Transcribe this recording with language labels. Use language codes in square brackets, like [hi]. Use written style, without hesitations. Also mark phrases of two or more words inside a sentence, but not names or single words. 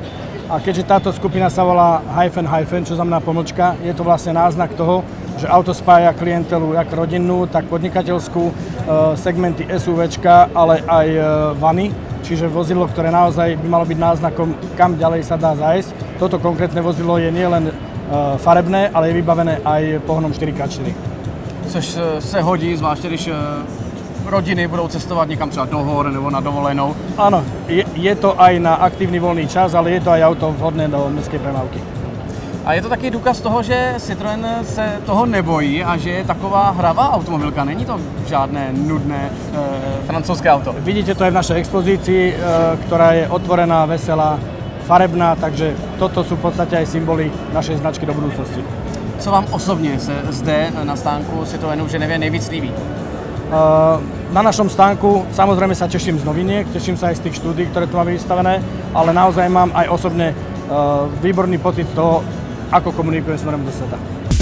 [sk] A keďže táto skupina sa volá Hyphen, čo znamená pomlčka, je to vlastne náznak toho, že auto spája klientelu jak rodinnú, tak podnikateľskú, segmenty SUVčka, ale aj vany, čiže vozidlo, ktoré naozaj by malo byť náznakom, kam ďalej sa dá zájsť. Toto konkrétne vozidlo je nielen farebné, ale je vybavené aj pohonom 4x4. [cs] Což se hodí, zvláště když rodiny budou cestovat někam třeba do hor nebo na dovolenou. [sk] Áno, je to aj na aktívny voľný čas, ale je to aj auto vhodné do mestskej premávky. [cs] A je to taky důkaz toho, že Citroën se toho nebojí a že je taková hravá automobilka. Není to žádné nudné francouzské auto. [sk] Vidíte to aj v našej expozícii, ktorá je otvorená, veselá, farebná, takže toto sú v podstate aj symboly našej značky do budúcnosti. [cs] Co vám osobně se zde na stánku Citroënu v Ženevě nejvíc líbí? [sk] Na našom stánku samozrejme sa teším z noviniek, teším sa aj z tých štúdií, ktoré tu máme vystavené, ale naozaj mám aj osobne výborný pocit z toho, ako komunikujeme smerom do sveta.